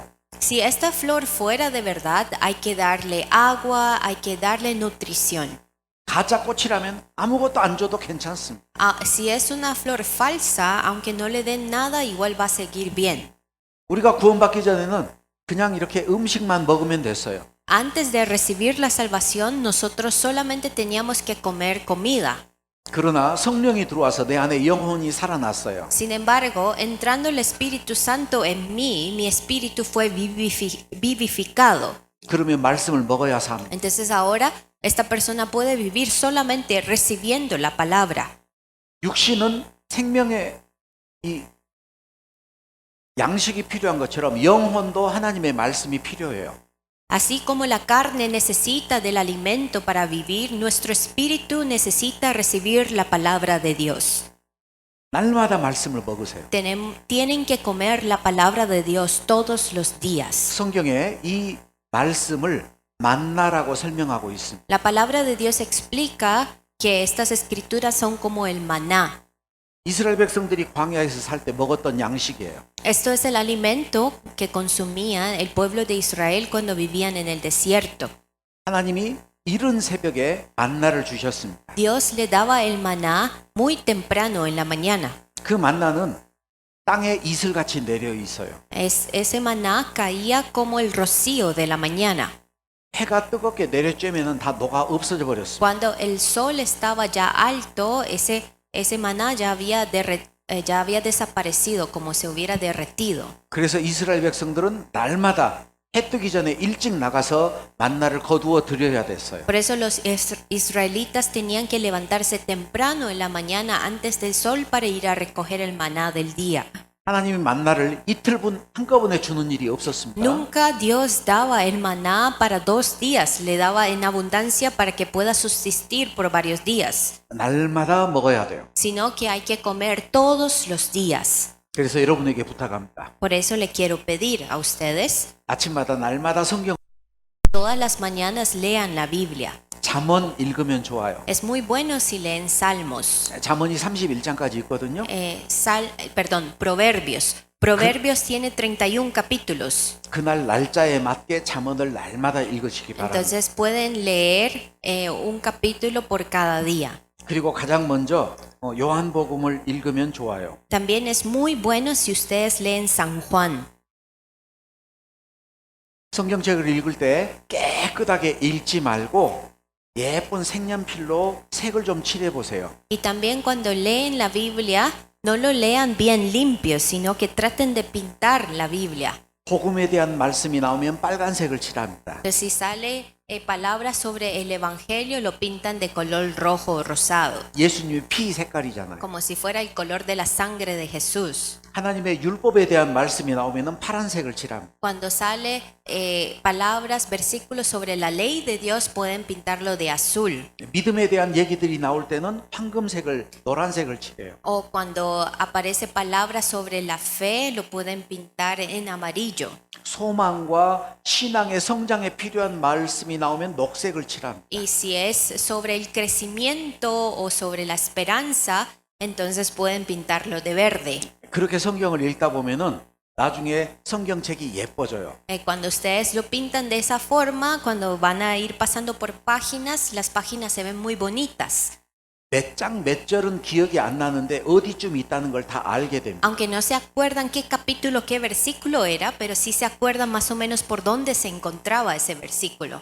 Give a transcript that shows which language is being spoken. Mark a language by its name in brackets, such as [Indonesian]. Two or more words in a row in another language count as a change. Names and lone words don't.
[Spanish] Si esta flor fuera de verdad, hay que darle agua, hay que darle nutrición. [Korean] 가짜 꽃이라면 아무것도 안 줘도 괜찮습니다. [Spanish] Si es una flor falsa, aunque no le den nada, igual va a seguir bien. [Korean] 우리가 구원받기 전에는 그냥 이렇게 음식만 먹으면 됐어요. [Spanish] Antes de recibir la salvación, nosotros solamente teníamos que comer comida. [Korean] 그러나 성령이 들어와서 내 안에 영혼이 살아났어요. [Spanish] Sin embargo, entrando el Espíritu Santo en mí, mi espíritu fue vivificado. [Korean] 그러면 말씀을 먹어야 삽니다. [Spanish] Entonces ahora esta persona puede vivir solamente recibiendo la palabra. [Korean] 육신은 생명의 이 양식이 필요한 것처럼 영혼도 하나님의 말씀이 필요해요. [Spanish] Así como la carne necesita del alimento para vivir, nuestro espíritu necesita recibir la palabra de Dios. [Korean] 날마다 말씀을 먹으세요. [Spanish] Tienen que comer la palabra de Dios todos los días. [Korean] 성경에 이 말씀을 만나라고 설명하고 있습니다. [Spanish] La palabra de Dios explica que estas escrituras son como el maná. [Korean] 이스라엘 백성들이 광야에서 살 때 먹었던 양식이에요. [Spanish] Esto es el alimento que consumía el pueblo de Israel cuando vivían en el desierto. [Korean] 하나님이 이른 새벽에 만나를 주셨습니다. [Spanish] Dios le daba el maná muy temprano en la mañana. [Korean] 그 만나는 땅에 이슬같이 내려 있어요. [Spanish] Ese maná caía como el rocío de la mañana. [Korean] 해가 뜨겁게 내려쬐면은 다 녹아 없어져 버렸어요. [Spanish] Cuando el sol estaba ya alto, ese maná ya había desaparecido, como se hubiera derretido. [Korean] 그래서 이스라엘 백성들은 날마다 해 뜨기 전에 일찍 나가서 만나를 거두어 드려야 됐어요. [Spanish] Por eso los israelitas tenían que levantarse temprano en la mañana antes del sol para ir a recoger el maná del día. [Korean] 하나님이 만나를 이틀분 한꺼번에 주는 일이 없었습니다. [Spanish] Nunca Dios daba el maná para 2 días, le daba en abundancia para que pueda subsistir por varios días, [Korean] 날마다 먹어야 돼요. [Spanish] sino que hay que comer todos los días. [Korean] 그래서 여러분에게 부탁합니다. [Spanish] Por eso le quiero pedir a ustedes, [Korean] 아침마다 날마다 성경 [Spanish] todas las mañanas lean la Biblia. [Korean] 잠언 읽으면 좋아요. [Spanish] Es muy bueno si leen Salmos. [Korean] 잠언이 31장까지 있거든요. [Spanish] Proverbios. Proverbios tiene 31 capítulos. [Korean] 그날 날짜에 맞게 잠언을 날마다 읽으시기 바랍니다. [Spanish] Entonces pueden leer un capítulo por cada día. [Korean] 그리고 가장 먼저 요한복음을 읽으면 좋아요. [Spanish] También es muy bueno si ustedes leen San Juan. [Korean] 성경책을 읽을 때 깨끗하게 읽지 말고 예쁜 색연필로 색을 좀 칠해 보세요. [Spanish] Y también cuando leen la Biblia, no lo lean bien limpio, sino que traten de pintar la Biblia. [Korean] 복음에 대한 말씀이 나오면 빨간색을 칠합니다. [Spanish] Entonces, si sale palabras sobre el Evangelio, lo pintan de color rojo o rosado, [Korean] 예수님의 피 색깔이잖아요. [Spanish] como si fuera el color de la sangre de Jesús. [Korean] 하나님의 율법에 대한 말씀이 나오면 파란색을 칠합니다. [Spanish] Cuando sale palabras, versículos sobre la ley de Dios, pueden pintarlo de azul. [Korean] 믿음에 대한 얘기들이 나올 때는 황금색을, 노란색을 칠해요. [Spanish] O cuando aparece palabras sobre la fe, lo pueden pintar en amarillo. [Korean] 소망과 신앙의 성장에 필요한 말씀이 나오면 녹색을 칠합니다. [Spanish] Y si es sobre el crecimiento o sobre la esperanza, entonces pueden pintarlo de verde. [Korean] 그렇게 성경을 읽다 보면은 나중에 성경책이 예뻐져요. [Spanish] Cuando ustedes lo pintan de esa forma, cuando van a ir pasando por páginas, las páginas se ven muy bonitas. [Korean] 몇 장 몇 절은 기억이 안 나는데 어디쯤 있다는 걸 다 알게 됩니다. [Spanish] Aunque no se acuerdan qué capítulo, qué versículo era, pero sí se acuerdan más o menos por dónde se encontraba ese versículo.